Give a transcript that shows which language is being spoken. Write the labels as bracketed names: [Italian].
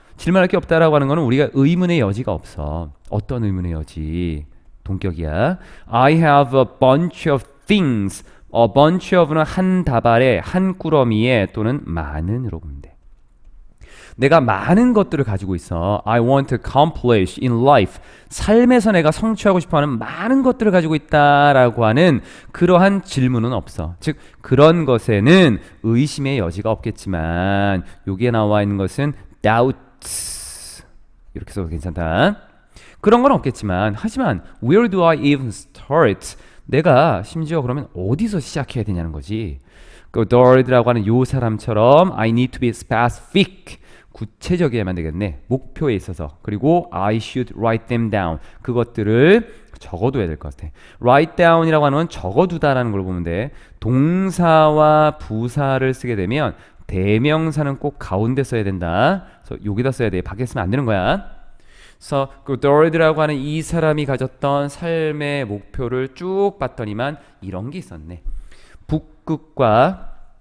[Korean] 질문할 게 없다라고 하는 거는 우리가 의문의 여지가 없어. 어떤 의문의 여지? 동격이야. [English] I have a bunch of things. [Korean] A bunch of는 한 다발에, 한 꾸러미에 또는 많은으로 보면 돼. 내가 많은 것들을 가지고 있어. [English] I want to accomplish in life. [Korean] 삶에서 내가 성취하고 싶어하는 많은 것들을 가지고 있다라고 하는 그러한 질문은 없어. 즉 그런 것에는 의심의 여지가 없겠지만 여기에 나와 있는 것은 doubts 이렇게 써도 괜찮다. 그런 건 없겠지만 하지만 [English] where do I even start? [Korean] 내가 심지어 그러면 어디서 시작해야 되냐는 거지. 그 Dory라고 하는 요 사람처럼 [English] I need to be specific. [Korean] 구체적이어야만 되겠네. 목표에 있어서. 그리고 [English] I should write them down. [Korean] 그것들을 적어둬야 될 것 같아. write down이라고 하는 건 적어두다라는 걸 보면 돼. 동사와 부사를 쓰게 되면 대명사는 꼭 가운데 써야 된다. 그래서 여기다 써야 돼. 밖에 쓰면 안 되는 거야. 그래서 그 도리드라고 하는 이 사람이 가졌던 삶의 목표를 쭉 봤더니만 이런 게 있었네. 북극과